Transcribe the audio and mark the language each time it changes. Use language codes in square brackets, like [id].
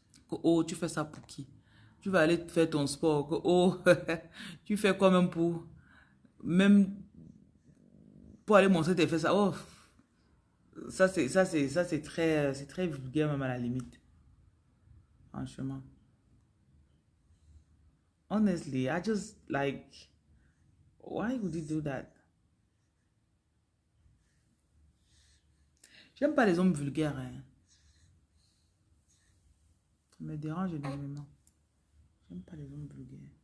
[fr] Oh, tu fais ça pour qui? Tu vas aller faire ton sport. Oh, tu fais quoi même pour aller montrer tes fesses. Oh, c'est très vulgaire même à la limite. Franchement. [en] Honestly, I just like, why would you do that? [fr] J'aime pas les hommes vulgaires, hein. Ça me dérange énormément. J'aime pas les hommes vulgaires.